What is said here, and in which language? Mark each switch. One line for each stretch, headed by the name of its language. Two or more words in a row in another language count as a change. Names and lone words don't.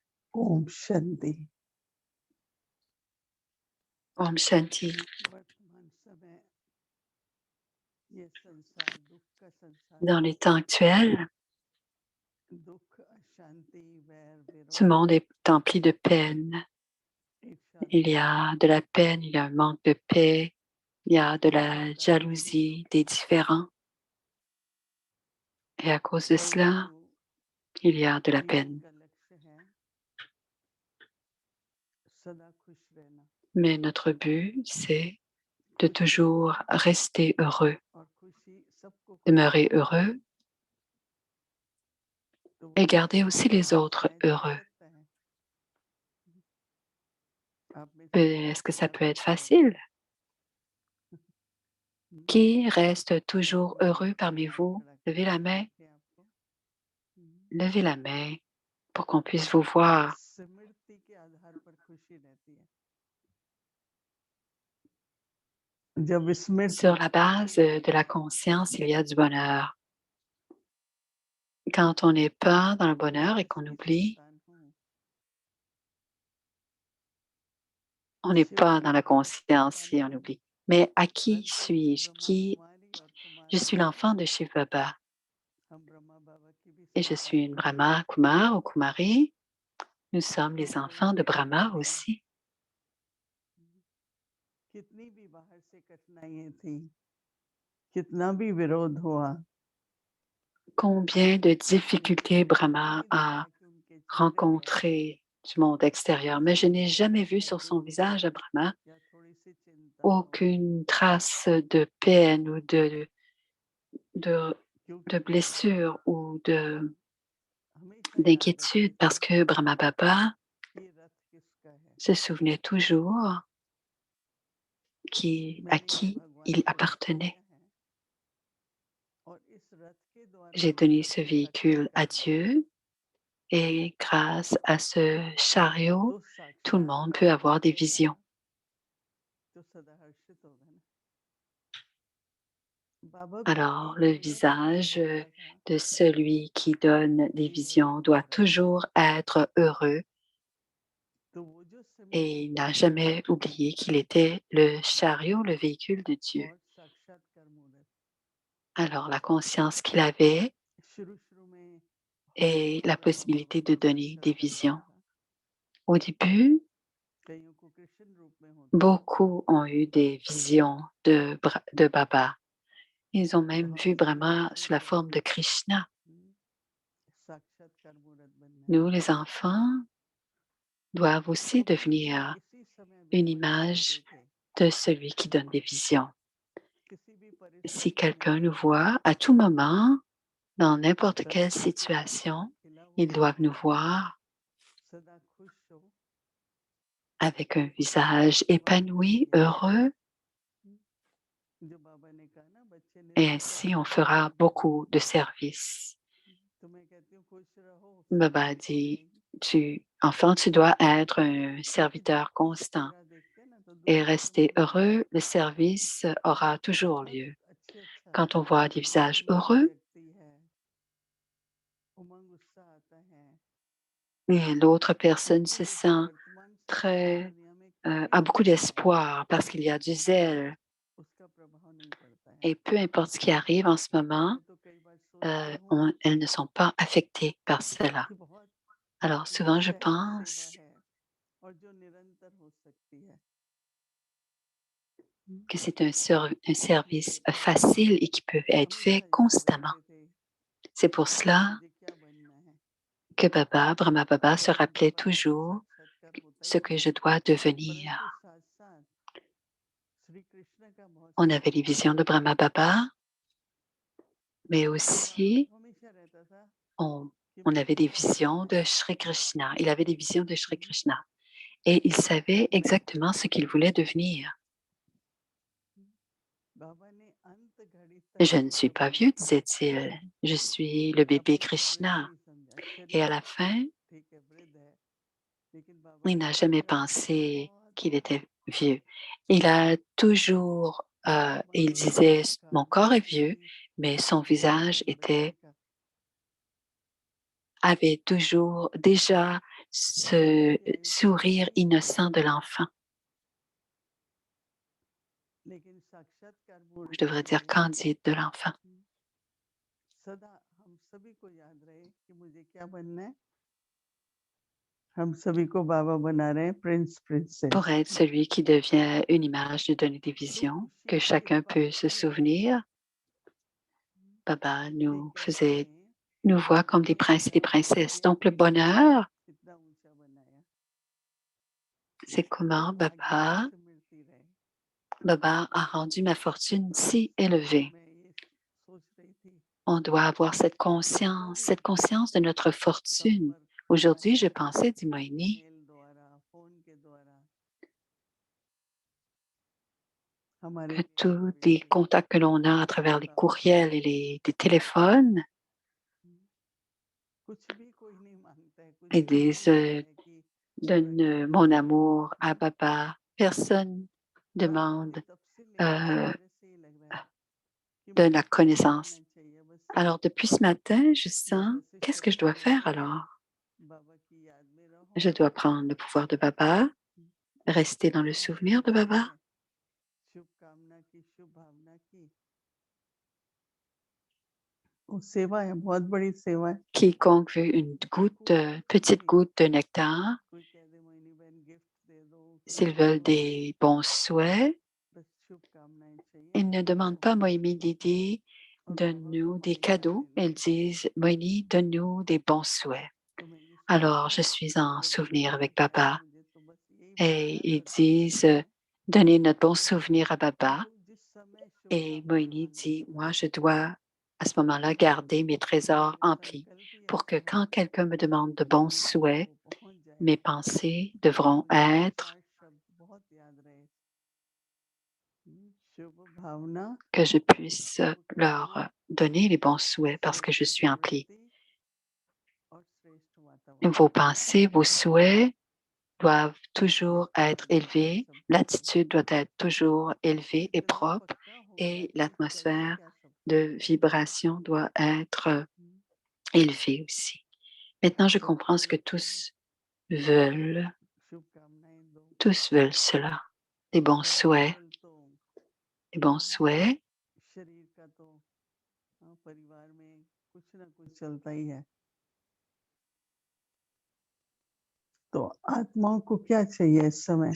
Hindi: ओम शांति। ओम शांति. वर्तमान समय ये संसार दुख का संसार
French: Dans
Hindi: है।
French: les temps actuels,
Hindi: दुख, अशांति, वैर,
French: ce
Hindi: विरोध,
French: monde est empli de peine.
Hindi: ईर्ष्या,
French: Il y
Hindi: द्वेष,
French: a de la peine, il y a un manque de paix, il y a de la
Hindi: अहंकार,
French: jalousie, des différends. Et à cause de cela,
Hindi: परंतु
French: il y a de la
Hindi: जीवन
French: peine.
Hindi: का लक्ष्य है सदा खुश रहना
French: Mais notre but, c'est de toujours rester heureux,
Hindi: और खुशी सबको खुश
French: demeurer
Hindi: रखना।
French: heureux
Hindi: तो
French: et
Hindi: वो
French: garder aussi les autres
Hindi: चाहे जा
French: heureux.
Hindi: सकता है। आप में से
French: Est-ce que ça
Hindi: कितना
French: peut être
Hindi: खुश रहता
French: facile?
Hindi: है?
French: Qui reste toujours
Hindi: हाथ
French: heureux
Hindi: ऊपर
French: parmi
Hindi: हाथ
French: vous?
Hindi: खड़ा
French: Levez la
Hindi: करके
French: main.
Hindi: देखें आपको।
French: Levez la main pour qu'on puisse vous voir.
Hindi: स्मृति के आधार पर खुशी रहती है। जब स्मृति
French: Sur la base de la conscience, il y a du bonheur. Quand on n'est pas dans le bonheur et qu'on
Hindi: किसकी
French: oublie,
Hindi: संतान हूँ,
French: on n'est शिव pas dans la
Hindi: बाबा की
French: conscience
Hindi: संतान
French: si on
Hindi: हूँ,
French: oublie. Mais à qui
Hindi: अंतरिक्ष
French: suis-je?
Hindi: ब्रह्मा कुमारी और
French: Je
Hindi: कुमार
French: suis l'enfant de Shiv Baba
Hindi: हम ब्रह्मा बाबा की भी
French: et je
Hindi: संतान
French: suis une
Hindi: हैं।
French: Brahma, Kumar ou Kumari. Nous sommes les
Hindi: हम
French: enfants de
Hindi: दोनों एक Brahma हैं।
French: aussi.
Hindi: कितनी भी बाहर से कठिनाइयां थी, कितना भी विरोध हुआ,
French: Combien de difficultés
Hindi: मैंने कभी Brahma नहीं
French: a
Hindi: देखा कि उनके चेहरे पे
French: rencontrées du monde extérieur, mais je n'ai jamais vu
Hindi: या
French: sur son
Hindi: दुख
French: visage à Brahma
Hindi: या थोड़ी सी चिंता हो,
French: aucune trace de peine ou de,
Hindi: क्योंकि
French: de ब्रह्मा blessure बाबा ou
Hindi: हमेशा याद रखते
French: d'inquiétude
Hindi: थे
French: parce que Brahma Baba
Hindi: ये रथ किसका है।
French: se souvenait toujours à
Hindi: मैंने ये
French: qui
Hindi: भगवान
French: il
Hindi: को रथ
French: appartenait.
Hindi: दिया है और इस रथ के द्वारा
French: J'ai
Hindi: मैं
French: donné ce
Hindi: सबको
French: véhicule à
Hindi: साक्षात्कार दूंगा।
French: Dieu et grâce à ce chariot,
Hindi: तो
French: tout le monde peut
Hindi: साक्षात्कार
French: avoir des
Hindi: देखेगा
French: visions.
Hindi: तो सदा हर्षित होगा ना। बाबा को
French: Alors,
Hindi: एक
French: le
Hindi: मिनट अगर
French: visage
Hindi: मिलता था
French: de celui qui donne des
Hindi: कि मैं
French: visions doit
Hindi: खुश रहूं,
French: toujours être heureux
Hindi: तो वो जो
French: et
Hindi: स्मृति
French: il
Hindi: थी
French: n'a jamais oublié qu'il était le chariot, le véhicule de Dieu.
Hindi: और साक्षात्कार मूर्त
French: Alors, la conscience qu'il avait
Hindi: शुरू में होने
French: et la
Hindi: वाला
French: possibilité de donner des
Hindi: साक्षात्कार
French: visions.
Hindi: होता था।
French: Au début,
Hindi: कईयों को कृष्ण रूप में होता था,
French: beaucoup ont eu des visions de Baba. Ils ont
Hindi: तो
French: même vu
Hindi: हमें भी Brahma बच्चों
French: sous la
Hindi: को
French: forme de Krishna.
Hindi: साक्षात्कार मूर्त बनना है।
French: Nous, les enfants, doivent aussi
Hindi: वो भगवान
French: devenir
Hindi: किसी समय भी
French: une
Hindi: हमारे पास
French: image
Hindi: देखे,
French: de celui qui donne des visions.
Hindi: किसी भी
French: Si
Hindi: परिस्थिति में
French: quelqu'un nous voit à tout moment, dans n'importe quelle
Hindi: सरस्वती माता का
French: situation,
Hindi: खिला हुआ
French: ils doivent nous
Hindi: चेहरा,
French: voir
Hindi: सदा खुश हो,
French: avec un
Hindi: तो वो
French: visage
Hindi: सेवा
French: épanoui,
Hindi: करेंगे।
French: heureux,
Hindi: जो बाबा ने कहा ना, बच्चे
French: et
Hindi: निरंतर
French: ainsi on
Hindi: सेवा
French: fera
Hindi: करेंगे।
French: beaucoup de services.
Hindi: तो मैं कहती हूँ खुश रहो, Baba सेवा
French: a
Hindi: होती
French: dit,
Hindi: रहेगी।
French: enfant, tu dois être un
Hindi: क्योंकि जब
French: serviteur
Hindi: खुश
French: constant
Hindi: चेहरा देखते हैं ना तो
French: et
Hindi: दुनिया
French: rester
Hindi: समझ में
French: heureux.
Hindi: आता
French: Le
Hindi: है।
French: service aura toujours
Hindi: बहुत
French: lieu.
Hindi: अच्छा
French: Quand on voit des visages
Hindi: उमंग
French: heureux,
Hindi: जगती है, उमंग उत्साह आता है,
French: et l'autre personne
Hindi: क्योंकि
French: se
Hindi: देखिए
French: sent
Hindi: वर्तमान समय में
French: très,
Hindi: दुनिया में कोई
French: a
Hindi: भी
French: beaucoup
Hindi: घटना हो,
French: d'espoir parce qu'il y a du zèle.
Hindi: उसका प्रभाव नहीं पड़ता है।
French: Et peu importe ce qui arrive en ce moment,
Hindi: मैं तो कई बार सोचती हूँ
French: elles ne sont pas affectées par cela.
Hindi: कि बहुत
French: Alors
Hindi: वो
French: souvent, je
Hindi: सहज सेवा
French: pense
Hindi: है और जो निरंतर हो सकती है।
French: que c'est un
Hindi: मेरे
French: service बाबा facile et qui peut être
Hindi: हमेशा
French: fait
Hindi: याद
French: constamment.
Hindi: रखते थे
French: C'est pour
Hindi: कि
French: cela
Hindi: मुझे क्या बनना है।
French: que Baba, Brahma Baba, se
Hindi: जब उनके
French: rappelait
Hindi: पास तो
French: toujours
Hindi: साक्षात्कार होता
French: ce
Hindi: ही
French: que
Hindi: था,
French: je dois devenir.
Hindi: परंतु साथ साथ श्री कृष्ण का बहुत
French: On avait les visions de
Hindi: साक्षात्कार Brahma होता था।
French: Baba, mais
Hindi: तो बाबा
French: aussi
Hindi: को हमेशा रहता था
French: on,
Hindi: कि
French: on
Hindi: मुझे
French: avait des
Hindi: क्या बनना
French: visions de
Hindi: है।
French: Shri Krishna. Il avait des visions de Shri Krishna. Et il savait exactement ce qu'il voulait devenir.
Hindi: बाबा ने अंत घड़ी तक
French: Je ne
Hindi: वो
French: suis pas
Hindi: सपना
French: vieux,
Hindi: देखा।
French: disait-il. Je suis le bébé
Hindi: अपने को वृद्ध Krishna. नहीं समझा,
French: Et à
Hindi: शरीर
French: la fin,
Hindi: ठीक है वृद्ध है, लेकिन बाबा
French: il
Hindi: ने
French: n'a jamais
Hindi: हमेशा कहा मैं
French: pensé
Hindi: बहुत
French: qu'il était
Hindi: खुश
French: vieux. Il a toujours,
Hindi: मेरा
French: il
Hindi: मनोरथ
French: disait,
Hindi: उसका
French: mon corps est vieux,
Hindi: कि
French: mais son
Hindi: एक
French: visage
Hindi: बार बच्चे का
French: avait toujours déjà ce sourire innocent de l'enfant.
Hindi: लेकिन साक्षात्कार
French: Je
Hindi: मूर्ति
French: devrais
Hindi: में
French: dire candide de l'enfant.
Hindi: सदा हम सभी को याद रहे कि मुझे क्या बनना है। हम सभी को बाबा बना रहे हैं, प्रिंस
French: Pour
Hindi: प्रिंसेस।
French: être celui qui devient une image, de donner des
Hindi: तो
French: visions,
Hindi: खुशी
French: que
Hindi: की इस
French: chacun
Hindi: बात
French: peut se
Hindi: की है
French: souvenir. Baba
Hindi: कि
French: nous
Hindi: कैसे
French: nous voit comme des princes et des princesses. Donc le bonheur,
Hindi: इतना ऊंचा बनाया
French: c'est
Hindi: कि
French: comment
Hindi: भाग्य ऐसे मिलती रहे।
French: Baba a rendu ma fortune si élevée.
Hindi: मैं ये सोच रही थी
French: On doit avoir cette conscience de notre fortune. Aujourd'hui, je pensais, dit Moini,
Hindi: मेल द्वारा, फोन के द्वारा हमारे
French: que tous
Hindi: प्यारे
French: les
Hindi: बेटे
French: contacts que l'on a à travers les बाबा courriels et les téléphones,
Hindi: कुछ भी कोई नहीं मांगता है, कुछ
French: ils
Hindi: भी नहीं
French: disent
Hindi: बोलता है कि
French: donne mon amour à Baba. Personne
Hindi: बाबा ने
French: demande
Hindi: तब से लेकर euh, सवेरे से ही लग रहा है कि
French: de
Hindi: मुझे
French: la
Hindi: कुछ नहीं
French: connaissance.
Hindi: करना चाहिए, बस
French: Alors, depuis ce matin, je sens,
Hindi: बस ऐसे
French: qu'est-ce que je
Hindi: चलते
French: dois faire
Hindi: रहो,
French: alors?
Hindi: बाबा की याद में
French: Je
Hindi: रहो,
French: dois prendre le pouvoir de Baba, rester dans le
Hindi: जो भी
French: souvenir de
Hindi: करना Baba. है शुभकामना की, शुभ भावना की, वो सेवा है, बहुत बड़ी सेवा है।
French: Quiconque veut une goutte, petite goutte de nectar,
Hindi: कोई कह दे मोहिनी बहन गिफ्ट दे दो, कोई
French: s'ils
Hindi: कुछ
French: veulent
Hindi: मांगे,
French: des bons souhaits,
Hindi: बस शुभकामनाएं चाहिए
French: ils ne demandent pas Moïmi Didi,
Hindi: और बाबा को
French: donne-nous des
Hindi: हमारी याद
French: cadeaux.
Hindi: दिलाए।
French: Ils disent, Moïni, donne-nous des bons souhaits.
Hindi: तो मैं ये
French: Alors,
Hindi: सोचती
French: je
Hindi: हूँ
French: suis en
Hindi: जब ये
French: souvenir avec
Hindi: होता है Baba मुझे तो बस यही
French: et
Hindi: विचार
French: ils
Hindi: सतत
French: disent,
Hindi: रहता है
French: donnez notre bon souvenir à
Hindi: कि
French: Baba.
Hindi: लोग जिस समय
French: Et
Hindi: शुभकामनाएं Moïni मांगे,
French: dit, moi, je dois à ce moment-là garder mes trésors
Hindi: मेरा
French: emplis
Hindi: संकल्प ही
French: pour que
Hindi: ऐसा है
French: quand quelqu'un me demande de
Hindi: कि
French: bons
Hindi: मेरे तक
French: souhaits,
Hindi: वो पहुंच जाए
French: mes pensées
Hindi: और
French: devront
Hindi: मुझे वो
French: être
Hindi: चार शब्द बहुत याद रहे। शुभ भावना,
French: que je puisse
Hindi: शुभकामना,
French: leur donner les bons souhaits parce que je
Hindi: श्रेष्ठ
French: suis emplie.
Hindi: प्रवृत्ति और श्रेष्ठ वातावरण।
French: Vos pensées, vos souhaits doivent toujours être
Hindi: ये चार
French: élevés,
Hindi: शब्द होते हैं।
French: l'attitude doit être toujours élevée et
Hindi: इतना
French: propre
Hindi: पक्का हो गया
French: et
Hindi: कि चाहिए
French: l'atmosphère
Hindi: क्या सबको,
French: de vibration doit être हम्म, élevée aussi. Maintenant, je
Hindi: सबको
French: comprends ce que
Hindi: लगता है
French: veulent,
Hindi: शुभकामनाएं दो
French: tous veulent cela, des bons
Hindi: और
French: souhaits,
Hindi: आजकल तो
French: des bons souhaits.
Hindi: शरीर का तो परिवार में कुछ ना कुछ चलता ही है, तो आत्माओं को क्या चाहिए इस समय?